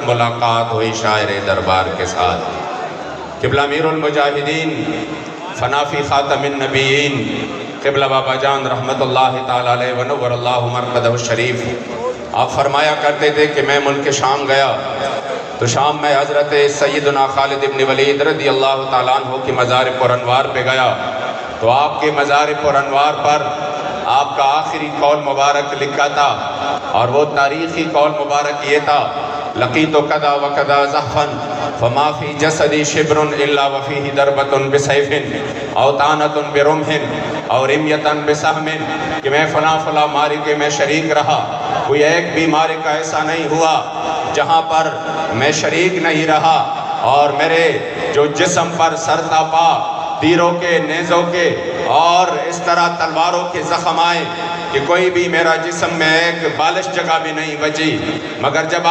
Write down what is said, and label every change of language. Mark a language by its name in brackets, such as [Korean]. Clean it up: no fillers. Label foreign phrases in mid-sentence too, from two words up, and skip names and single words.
[Urdu] ملاقات ہوئی شاعر دربار کے ساتھ قبلہ امیر المجاہدین فنافی خاتم النبیین قبلہ بابا جان [Arabic] رحمت اللہ تعالیٰ علیہ ونور اللہ مرقدہ الشریف [Urdu] آپ فرمایا کرتے تھے کہ میں ملک شام گیا تو شام میں حضرت سیدنا خالد ابن ولید [Arabic] رضی اللہ تعالیٰ عنہ [Urdu] کی مزار پر انوار پہ گیا تو آپ کے مزار پر انوار پر آپ کا آخری قول مبارک لکھا تھا اور وہ تاریخی قول مبارک یہ تھا [Arabic] لقیت کدا و کدا زحفن فما فی جسدی شبر الا وفیہ دربت بسیف او طعنت برمح او رمیتا بسہم [Urdu] کہ میں فلاں معرکے میں شریک رہا کوئی ایک بھی معرکہ ایسا نہیں ہوا جہاں پر میں شریک نہیں رہا اور میرے جو جسم پر سر تا پا تیروں کے نیزوں کے اور اس طرح تلواروں کے زخم آئے کہ کوئی بھی میرا جسم میں ایک بالش جگہ بھی نہیں بچی مگر